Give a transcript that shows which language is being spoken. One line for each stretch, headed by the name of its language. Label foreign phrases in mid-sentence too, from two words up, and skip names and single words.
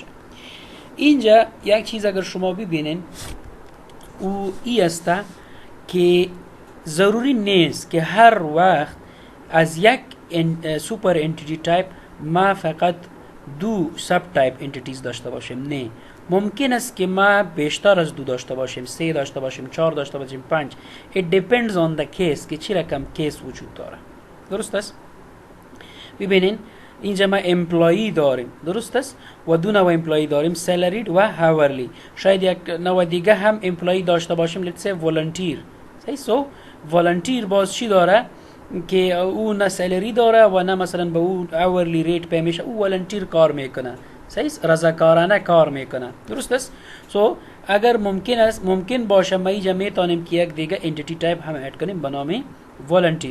Persian: اینجا یک چیز اگر شما ببینین او ای است که ضروری نیست که هر وقت از یک
English: super entity type
Persian: ما فقط 2
English: subtype entities
Persian: داشته باشیم. نه، ممکن است که ما بیشتر از 2 داشته باشیم، 3 داشته باشیم، 4 داشته باشیم، 5.
English: It depends on the case
Persian: که چی رقم کیس وجود داره. درست است؟ ببینین اینجا ما امپلایی داریم، درست است؟ و 2 نوع امپلایی داریم، سالرید و هاورلی. شاید یک نوع دیگه هم امپلایی داشته باشیم،
English: let's say volunteer. صحیح؟
Persian: سو volunteer باز چی داره که او نه سالری داره و نه مثلا به او
English: hourly rate
Persian: پی میشه، او ولنتیر کار میکنه. صحیح؟ رضاکارانه کار میکنه. درست است؟ سو اگر ممکن باشه ما اینجا میتونیم که یک دیگه
English: entity type
Persian: هم اد کنیم به نام ولنتیر.